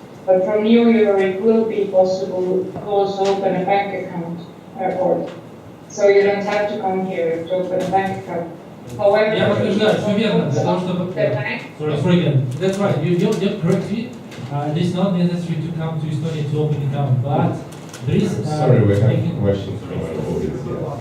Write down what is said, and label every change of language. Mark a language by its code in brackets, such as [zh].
[en] But from New Year it will be possible to also open a bank account abroad. So you don't have to come here to open a bank account. However, [ru] Я подтверждаю, все верно, для того, чтобы... [en] Sorry again. That's right, you're correct. It's not necessary to come to Estonia to open an account, but there is... Sorry, we have questions from our audience here.